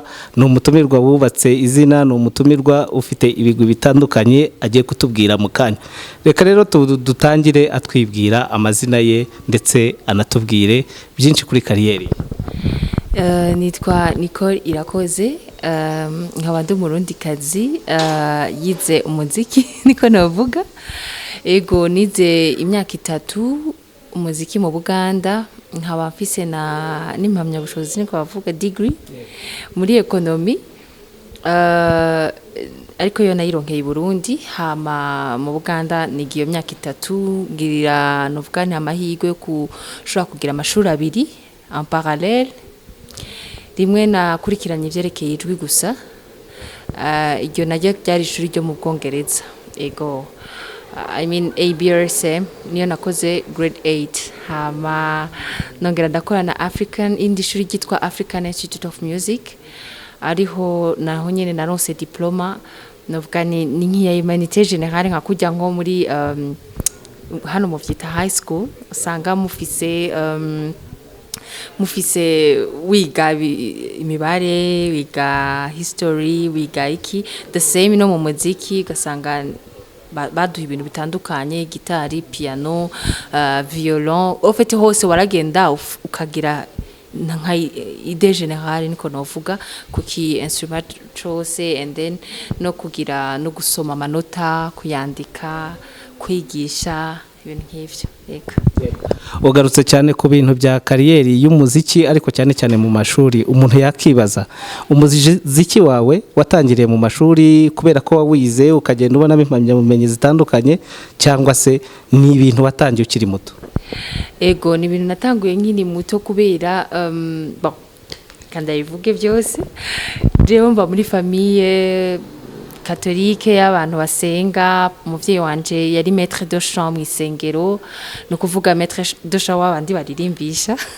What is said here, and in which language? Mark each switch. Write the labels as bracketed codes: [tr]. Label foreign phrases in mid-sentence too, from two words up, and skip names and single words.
[rw] Ni umutumirwa wubatse izina, ni umutumirwa ufite ibigwi bitandukanye agiye kutubwira mu kanya. Reka rero dutangire atwibwira amazina ye ndetse anatubwire byinshi kuri kariyeri. [rn] Nitwa Nicole Irakoze, nkaba ndi umurundikazi, yize umuziki niko navuga. Ego nize imyaka 3 umuziki mu Buganda, nkaba mfise n'impamyabushobozi niko bavuga degree muri economy, ariko yo nayironkeye i Burundi. Hama mu Buganda nigiye imyaka 3 ngirira novuga nti amahirwe yo kushobora kugira amashuri 2 [fr] en parallèle. [rn] Rimwe nakurikiranye ivyerekeye ijwi gusa, iryo naryo ryari ishuri ryo mu Bwongereza. Ego [en] I mean [rn] ABRSM niyo nakoze grade 8. Hama nongera ndakora na indi shuri ryitwa African Institute of Music, ariho naho nyene naronse diploma novuga ni nk'iya [fr] humanité générale, [rn] nka kujya nko muri hano mu vyita [en] high school [rn] usanga mufise wiga imibare, wiga history, wiga iki, [en] the same [rn] no mu muziki ugasanga baduha ibintu bitandukanye, gitari, piano, violon. Ofete hose waragenda ukagira nka [fr] idée générale [rn] niko novuga kuki instrument cyose, [en] and then [rn] no kugira no gusoma amanota, kuyandika, kwigisha ibintu nk'ivyo. [rw] Ugarutse cyane ku bintu bya kariyeri y'umuziki, ariko cyane cyane mu mashuri. Umuntu yakibaza, umuziki wawe watangiriye mu mashuri kubera ko wawize ukagenda ubona impamyabumenyi zitandukanye, cyangwa se ni ibintu watangiye ukiri muto? [rn] Ego ni ibintu natanguye nkiri muto kubera kandi abivuge byose. Jewe mba muri [fr] famille catholique [rn] y'abantu basenga. Umuvyeyi wanje yari [fr] maître de chant [rn] mu isengero, no kuvuga [fr] maître de chant [rn] w'abandi baririmbisha.